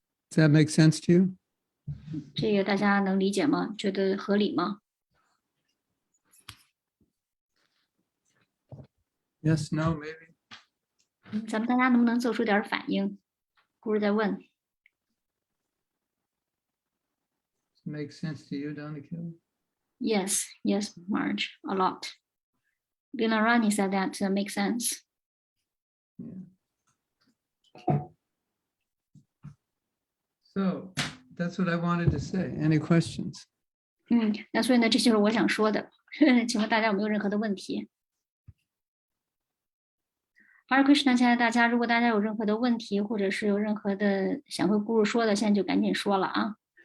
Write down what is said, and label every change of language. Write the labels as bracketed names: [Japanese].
[English] Does that make sense to you? [Chinese] 这个大家能理解吗？觉得合理吗？ [English] Yes, no, maybe. [Chinese] 咱们大家能不能做出点反应？姑儿在问。 [English] Makes sense to you, don't it, Kelly? Yes, yes, Marge, a lot. Lina Rani said that makes sense. Yeah. So that's what I wanted to say. Any questions? [Chinese] 那所以呢，这就是我想说的。请问大家有没有任何的问题？ Hare Krishna， 亲爱的大家，如果大家有任何的问题，或者是有任何的想和姑姑说的，现在就赶紧说了啊。